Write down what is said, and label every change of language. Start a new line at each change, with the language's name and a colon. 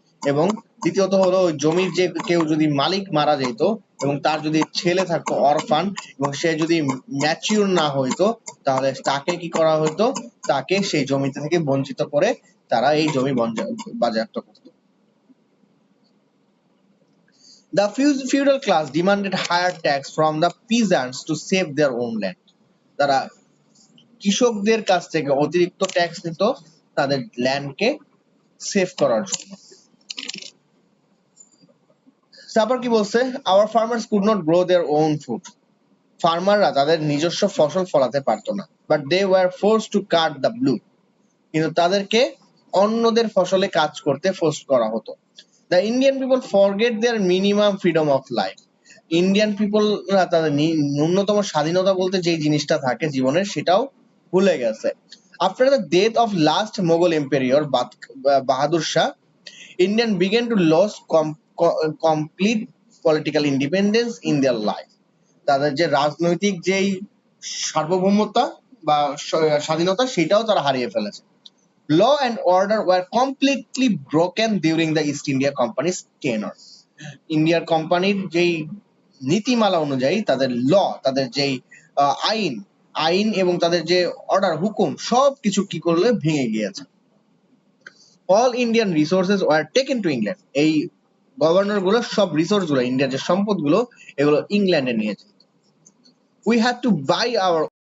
Bangla: এবং দ্বিতীয়ত হলো ওই জমির যে কেউ যদি মালিক মারা যেত এবং তার যদি ছেলে থাকতো অরফান এবং সে যদি ম্যাচিউর না হইতো, তাহলে তাকে কি করা হতো, তাকে সেই জমিতে থেকে বঞ্চিত করে তারা এই জমি বাজেয়াপ্ত করত।
English: The feudal class demanded higher tax from the peasants to save their own land.
Bangla: তারা কৃষকদের কাছ থেকে অতিরিক্ত ট্যাক্স নিত তাদের ল্যান্ডকে সেভ করার জন্য। তারপর কি বলছে,
English: our farmers could not grow their own food.
Bangla: ফার্মাররা তাদের নিজস্ব ফসল ফলাতে পারতো না,
English: but they were forced to cut the blue.
Bangla: কিন্তু তাদেরকে অন্যদের ফসলে কাজ করতে ফোর্স করা হতো।
English: The Indian people forget their minimum freedom of life.
Bangla: Indian পিপলরা তাদের ন্যূনতম স্বাধীনতা বলতে যে জিনিসটা থাকে জীবনের, সেটাও ভুলে গেছে।
English: After the death of last Mughal emperor Bahadur Shah, Indian began to lose complete political independence in their life.
Bangla: তাদের যে রাজনৈতিক যেই সার্বভৌমতা বা স্বাধীনতা, সেটাও তারা হারিয়ে ফেলেছে।
English: Law and order were completely broken during the East India Company's tenure.
Bangla: ইন্ডিয়ার কোম্পানির যেই নীতিমালা অনুযায়ী তাদের তাদের যেই আইন আইন এবং তাদের যে অর্ডার হুকুম সবকিছু কি করলে ভেঙে গিয়েছে।
English: All Indian resources were taken to England.
Bangla: এই গভর্নর গুলো সব রিসোর্স গুলো, ইন্ডিয়ার যে সম্পদ গুলো, এগুলো ইংল্যান্ডে নিয়ে যেত।
English: We had to buy our